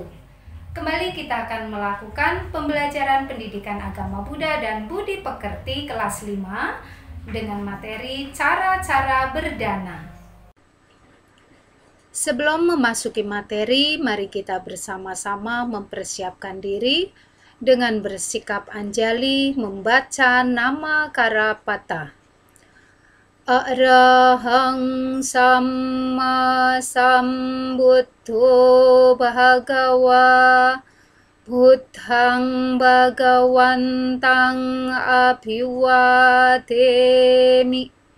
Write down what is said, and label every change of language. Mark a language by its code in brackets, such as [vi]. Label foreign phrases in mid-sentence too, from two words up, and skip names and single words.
[id] Kembali kita akan melakukan pembelajaran pendidikan agama Buddha dan Budi Pekerti kelas 5 dengan materi cara-cara berdana. Sebelum memasuki materi, mari kita bersama-sama mempersiapkan diri dengan bersikap anjali membaca nama Karapata. [pi] Arahang Samma Sambuddho Bhagawa Buddhang Bhagawantang Abhiwademi